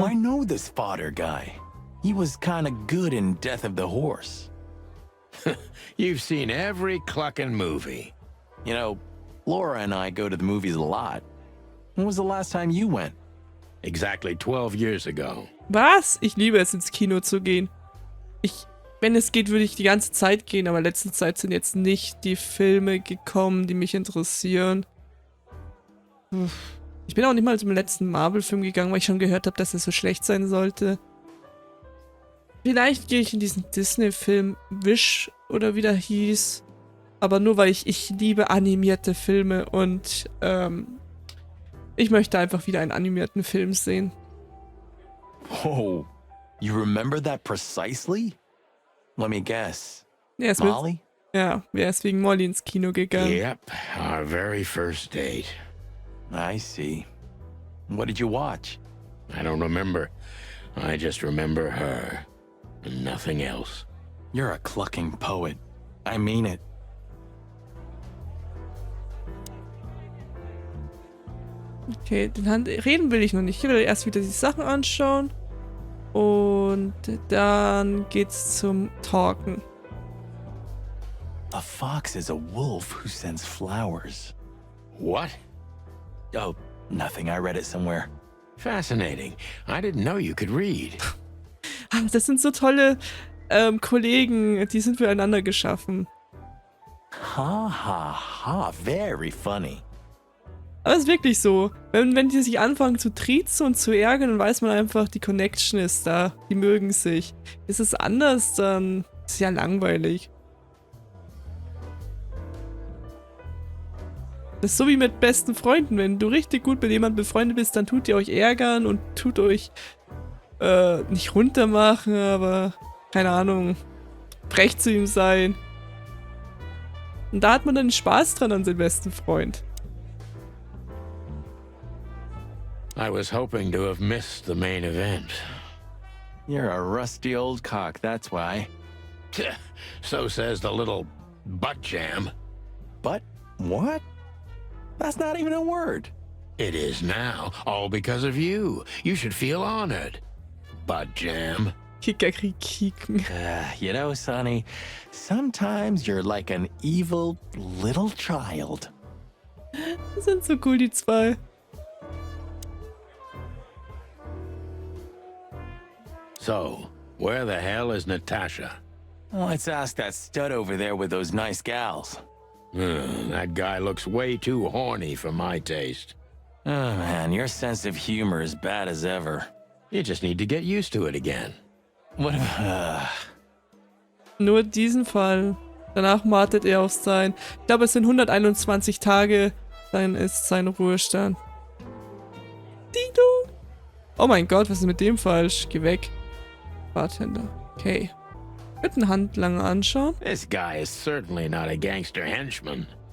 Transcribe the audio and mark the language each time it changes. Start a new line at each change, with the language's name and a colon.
English: Oh, I know this fodder guy. He was kinda good in Death of the Horse. You've seen every clucking movie. You know, Laura and I go to the movies a lot. When was the last time you went? Exactly 12 years ago.
German: Was? Ich liebe es, ins Kino zu gehen. Ich wenn es geht, würde ich die ganze Zeit gehen, aber in letzter Zeit sind jetzt nicht die Filme gekommen, die mich interessieren. Ich bin auch nicht mal zum letzten Marvel-Film gegangen, weil ich schon gehört habe, dass es so schlecht sein sollte. Vielleicht gehe ich in diesen Disney-Film Wish oder wie der hieß. Aber nur, weil ich liebe animierte Filme und ich möchte einfach wieder einen animierten Film sehen.
English: Whoa, you remember that precisely? Let me guess.
German: Er ist
English: Molly?
German: er ist wegen Molly ins Kino gegangen.
English: Yep, our very first date. I see. What did you watch? I don't remember. I just remember her. And nothing else. You're a clucking poet. I mean it.
German: Okay, reden will ich noch nicht. Ich will erst wieder die Sachen anschauen. Und dann geht's zum Talken.
English: A fox is a wolf who sends flowers. What? Oh, nothing. I read it somewhere. Fascinating. I didn't know you could read.
German: Das sind so tolle Kollegen, die sind füreinander geschaffen.
English: Ha ha ha, very funny.
German: Aber es ist wirklich so. Wenn die sich anfangen zu triezen und zu ärgern, dann weiß man einfach, die Connection ist da. Die mögen sich. Ist es anders, dann ist es ja langweilig. Das ist so wie mit besten Freunden. Wenn du richtig gut mit jemandem befreundet bist, dann tut ihr euch ärgern und tut euch nicht runtermachen, aber keine Ahnung, frech zu ihm sein. Und da hat man dann Spaß dran an seinem besten Freund.
English: I was hoping to have missed the main event. You're a rusty old cock, that's why. So says the little butt jam. But what? That's not even a word. It is now, all because of you. You should feel honored. Butt jam. Kickerkrieg kicken. You know, Sonny, sometimes you're like an evil little child.
German: Das sind so cool, die zwei.
English: So, where the hell is Natasha? Let's ask that stud over there with those nice gals. That guy looks way too horny for my taste. Oh man, your sense of humor is bad as ever. You just need to get used to it again. What
German: Nur diesen Fall. Danach wartet er auf sein. Ich glaube, es sind 121 Tage. Dann ist sein Ruhestand. Ding-dong. Oh mein Gott, was ist mit dem falsch? Geh weg. Bartender. Okay. Mit den Handlanger anschauen.
English: This guy is certainly not a gangster henchman.